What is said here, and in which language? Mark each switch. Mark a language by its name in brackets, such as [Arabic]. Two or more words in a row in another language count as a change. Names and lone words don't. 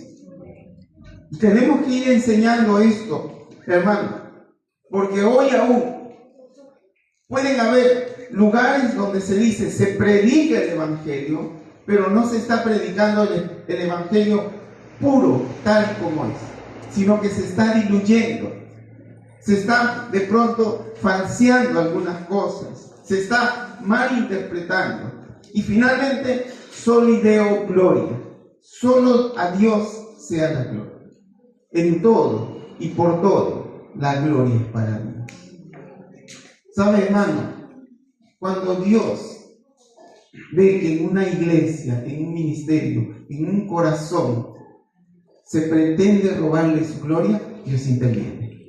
[Spanish] Y tenemos que ir enseñando esto, hermano, porque hoy aún pueden haber lugares donde se dice, se predica el Evangelio, pero no se está predicando el Evangelio puro, tal como es, sino que se está diluyendo, se está de pronto falseando algunas cosas, se está malinterpretando. Y finalmente, [Latin] soli Deo gloria, [Spanish] solo a Dios sea la gloria. En todo y por todo, la gloria es para Dios. ¿Sabe, hermano? Cuando Dios ve que en una iglesia, en un ministerio, en un corazón, se pretende robarle su gloria, Dios interviene.